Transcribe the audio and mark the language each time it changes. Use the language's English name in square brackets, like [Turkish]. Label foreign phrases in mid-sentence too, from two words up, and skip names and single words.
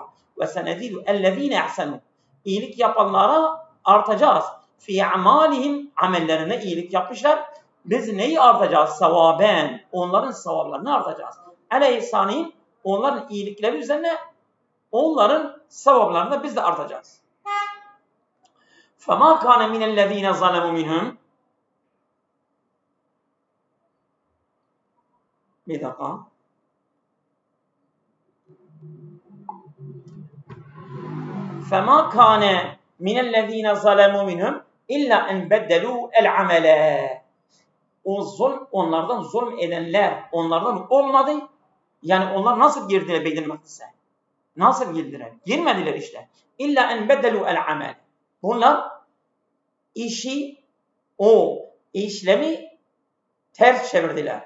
[Arabic] وسنزيد الذين أحسنوا. İyilik yapanlara artacağız. في أعمالهم [Turkish] amellerine iyilik yapmışlar. Biz neyi artacağız? Sevaben. Onların sevaplarını artacağız. [Arabic] على إحسانهم. [Turkish] Onların iyilikleri üzerine onların sevaplarını biz de artacağız. [Arabic] فَمَا كَانَ مِنَ الَّذ۪ينَ ظَلَمُوا مِنْهُمْ. [Turkish] Bir dakika. [Arabic] فَمَا كَانَ مِنَ الَّذ۪ينَ ظَلَمُوا مِنْهُمْ اِلَّا اَنْ بَدَّلُوا الْعَمَلَ. [Turkish] O onlardan zulm edenler onlardan olmadı. Yani onlar nasıl girdiler Beyt-i Makdis'e? Nasıl girdiler? Girmediler işte. [Arabic] إلا أن بدلوا العمل. [Turkish] Bunlar işlemi ters çevirdiler.